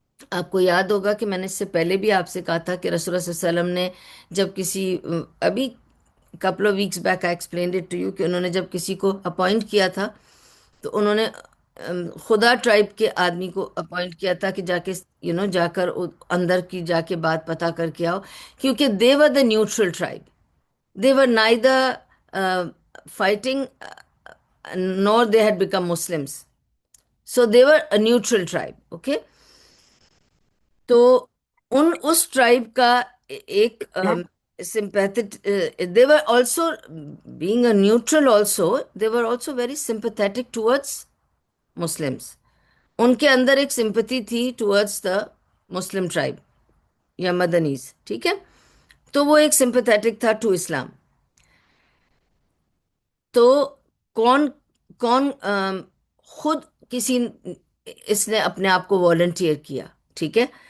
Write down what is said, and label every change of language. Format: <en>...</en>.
<ur>آپ کو یاد ہوگا کہ میں نے اس سے پہلے بھی آپ سے کہا تھا کہ رسول اللہ صلی اللہ علیہ وسلم نے جب کسی، ابھی</ur> <en>couple of weeks back I explained it to you,</en> <ur>کہ انہوں نے جب کسی کو اپوائنٹ کیا تھا تو انہوں نے خدا ٹرائب کے آدمی کو اپوائنٹ کیا تھا کہ جا کے جا کر اندر کی جا کے بات پتہ کر کے آؤ، کیونکہ</ur> <en>They were the neutral tribe. They were neither fighting nor they had become Muslims. So they were a neutral tribe. Okay.</en> <ur>تو اس ٹرائب کا ایک</ur> <en>sympathetic, they were also, being a neutral also, they were also very sympathetic towards Muslims.</en> <ur>ان کے اندر ایک sympathy تھی</ur> <en>towards the Muslim tribe</en> <ur>یا مدنیز. ٹھیک ہے. تو وہ ایک سمپتھیٹک تھا ٹو اسلام. تو کون کون خود کسی، اس نے اپنے آپ کو والنٹیئر کیا. ٹھیک ہے.</ur>